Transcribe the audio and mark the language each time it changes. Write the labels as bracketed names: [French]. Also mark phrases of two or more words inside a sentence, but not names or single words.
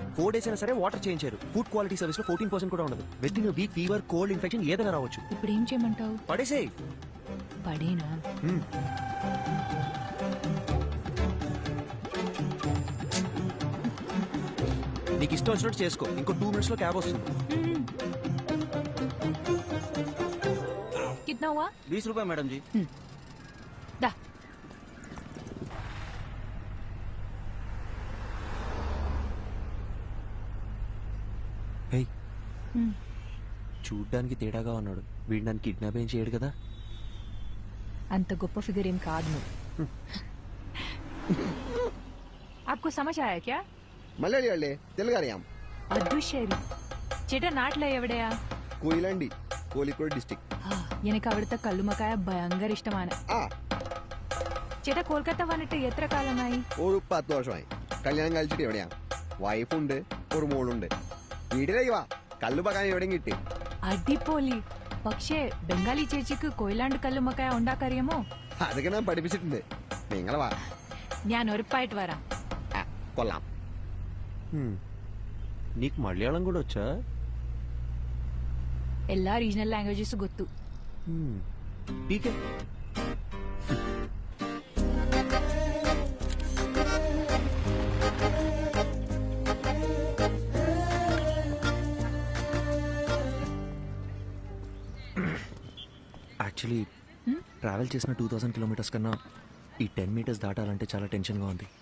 [Telugu] 4 days అయినా సరే [English] water change [Telugu] చేయరు. [English] food quality service [Telugu] లో 14% కూడా ఉండదు. [English] with in week fever, cold, infection [Telugu] ఏదైనా రావచ్చు. ఇప్పుడు ఏం చేయమంటావు? పడేసేయ్. పడేనా? నీకు ఇష్టం వచ్చినట్టు చేసుకో. ఇంకో 2 minutes లో క్యాబ్ వస్తుంది. [Hindi] कितना हुआ? 20 रुपए मैडम जी. दा. హే, [Telugu] చూడ్డానికి తేడాగా ఉన్నాడు. వీడు నన్ను కిడ్నాప్ ఏం చేయడు కదా. అంత గొప్ప ఫిగర్ ఏం కాదు నువ్వు. [Hindi] आपको समझ आया क्या? [Malayalam] മലയാളി അല്ലേ? തെലുങ്ക് അറിയാം. അതുശരി. ചേട്ടാ നാട്ടിലെ എവിടെയാ? കൊയിലാണ്ടി, കോഴിക്കോട് ഡിസ്ട്രിക്ട്. എനിക്ക് അവിടുത്തെ കല്ലുമക്കായ ഭയങ്കര ഇഷ്ടമാണ്. ചേട്ടാ കൊൽക്കത്ത വന്നിട്ട് എത്ര കാലമായി? ഒരു 10 വർഷമായി. കല്യാണം കഴിച്ചിട്ട് എവിടെയാ? വൈഫുണ്ട്, ഒരു മോളുണ്ട്. വീട്ടിലേക്ക് വാ, കല്ലുമക്കായ എവിടെയും കിട്ടി. അടിപൊളി. പക്ഷേ ബംഗാളി ചേച്ചിക്ക് കൊയിലാണ്ട് കല്ലുമക്കായ ഉണ്ടാക്കറിയാമോ? അതൊക്കെ ഞാൻ പഠിപ്പിച്ചിട്ടുണ്ട്. നിങ്ങൾ വാ, ഞാൻ ഉറപ്പായിട്ട് വരാം. കൊള്ളാം. [Telugu] నీకు మలయాళం కూడా వచ్చా? [English] എല്ലാ regional languages ಗೊತ್ತು. [Telugu] ఠీకే. [English] actually travel [Telugu] చేసిన 2000 kilometers కన్నా ఈ 10 meters దాటాలంటే చాలా టెన్షన్గా ఉంది.